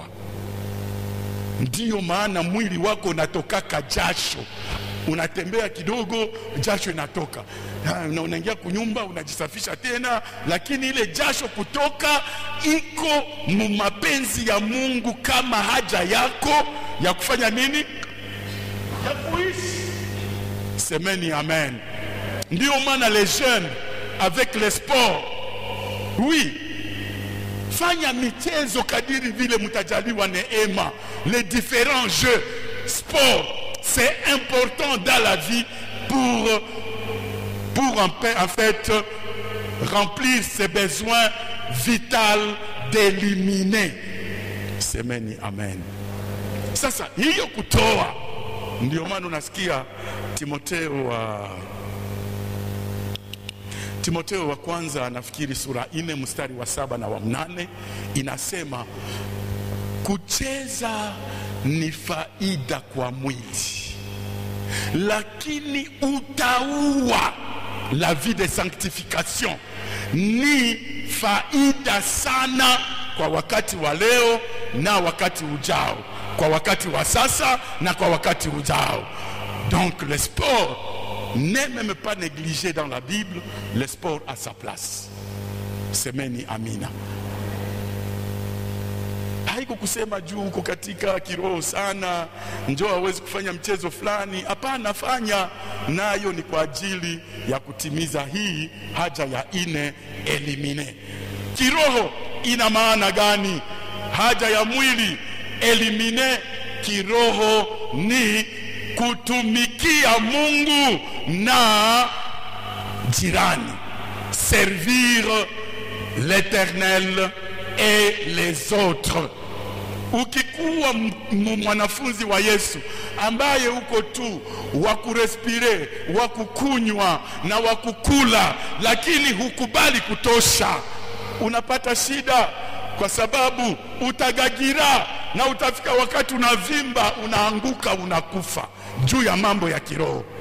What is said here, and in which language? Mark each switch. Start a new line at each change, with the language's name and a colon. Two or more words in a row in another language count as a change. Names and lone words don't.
Swahili: Ndiyo maana mwili wako unatokaka jasho, unatembea kidogo jasho inatoka, na unaingia kunyumba unajisafisha tena, lakini ile jasho kutoka iko mapenzi ya Mungu, kama haja yako ya kufanya nini? Ya kuishi. Semeni amen. Ndiyo maana
French: les jeunes avec les sports, oui,
Swahili: fanya michezo kadiri vile mtajaliwa neema.
French: Les différents jeux, sport, c'est important dans la vie pour en fait remplir ses besoins vitaux d'éliminer.
Swahili: Semeni amen. Sasa hiyo kutoa, ndio maana unasikia Timotheo wa kwanza nafikiri sura 4 mstari wa 7 na wa 8 inasema kucheza ni faida kwa mwili, lakini utaua,
French: la vie de sanctification,
Swahili: ni faida sana kwa wakati wa leo na wakati ujao, kwa wakati wa sasa na kwa wakati ujao.
French: Donc le sport n'est même pas négligé dans la Bible, le sport a sa place.
Swahili: Semeni amina. Haiko kusema juu uko katika kiroho sana njoo hawezi kufanya mchezo fulani. Hapana, fanya nayo, ni kwa ajili ya kutimiza hii haja ya 4, elimine. Kiroho ina maana gani? Haja ya mwili, elimine. Kiroho ni kutumikia Mungu na jirani,
French: servir l'Éternel et les autres.
Swahili: Ukikuwa mwanafunzi wa Yesu ambaye uko tu wa kurespire, wa kukunywa na wa kukula, lakini hukubali kutosha, unapata shida, kwa sababu utagagira na utafika wakati unavimba, unaanguka, unakufa juu ya mambo ya kiroho.